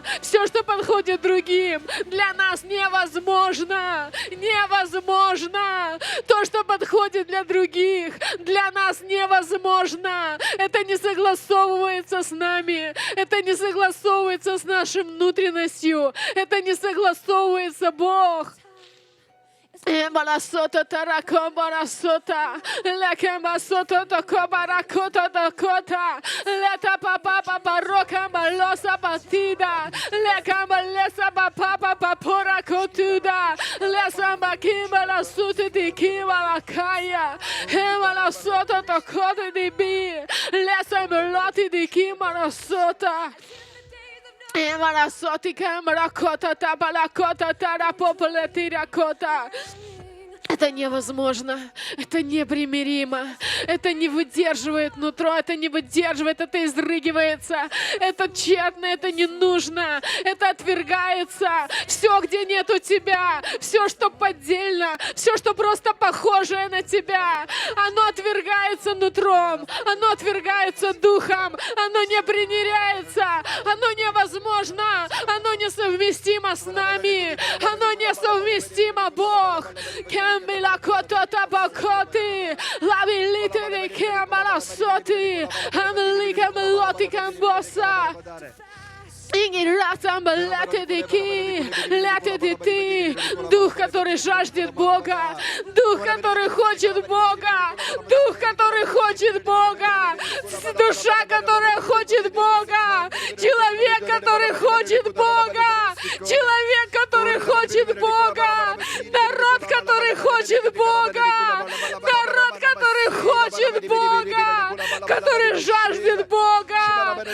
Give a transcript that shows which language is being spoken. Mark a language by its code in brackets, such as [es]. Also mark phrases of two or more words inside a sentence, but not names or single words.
[ru] Все, что подходит другим, для нас невозможно. Невозможно. То, что подходит для других, для нас невозможно. Это не согласовывается с нами. Это не согласовывается с нашей внутренностью. Это не согласовывается, Бог. Barasota tarako barasota, lekemba soto toko barakota dakota, leta papa papa roka malosa batida, lekamba lesa papa papora kotuda, lesamba kimba la suti di kimba la kaya, hema la soto toko di bi, lesamba loti di kimba la sota. Это невозможно, это непримиримо, это не выдерживает нутро, это не выдерживает, это изрыгивается, это тщетно, это не нужно, это отвергается. Все, где нету тебя, все, что поддельно, все, что просто похожее на тебя, оно отвергается нутром, оно отвергается духом, оно не примиряется, оно невозможно, оно несовместимо с нами, оно несовместимо, Бог. La kota tabakoti, la vilite de kemala soti, amelika meloti kambosa. Дух, который жаждет Бога, Дух, который хочет Бога, Дух, который хочет Бога, душа, которая хочет Бога, человек, который хочет Бога, человек, который хочет Бога, народ, который хочет Бога, народ, который хочет Бога, который жаждет Бога.